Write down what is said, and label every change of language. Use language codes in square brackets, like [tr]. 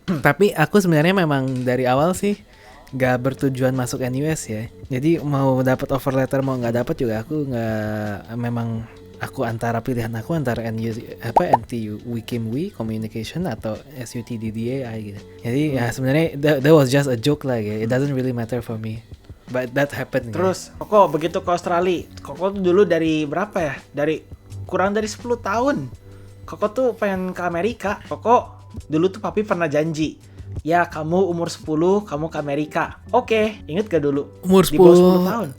[id] Tapi aku sebenarnya memang dari awal sih gak bertujuan masuk NUS ya. Jadi mau dapat offer letter mau nggak dapat juga aku nggak, memang aku pilihan aku antara NTU WIKIM Communication atau SUTD DAI gitu. Jadi ya sebenarnya [en] that was just a joke [id] lah gitu. [en] It doesn't really matter for me. But that happened. [id] Terus Koko begitu ke Australia, Koko tuh dulu dari berapa ya? Kurang dari 10 tahun. Koko tuh pengen ke Amerika. Koko dulu tuh papi pernah janji, ya kamu umur 10 kamu ke Amerika. Oke, inget gak dulu? Umur Di bawah 10 tahun.